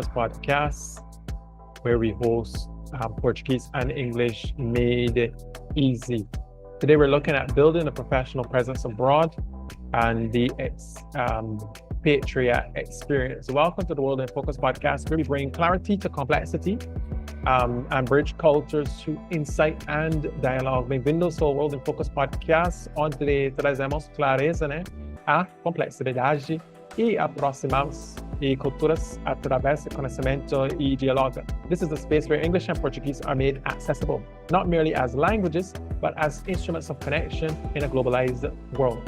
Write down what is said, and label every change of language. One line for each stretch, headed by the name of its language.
English: Podcast, where we host Portuguese and English made easy. Today, we're looking at building a professional presence abroad and the expatriate experience. Welcome to the World in Focus podcast, where we bring clarity to complexity and bridge cultures through insight and dialogue.
Portuguese: Bem-vindos ao World in Focus podcast, onde trazemos clareza, a complexidade e aproximamos culturas através de conhecimento e diálogo.
English: This is the space where English and Portuguese are made accessible, not merely as languages, but as instruments of connection in a globalized world.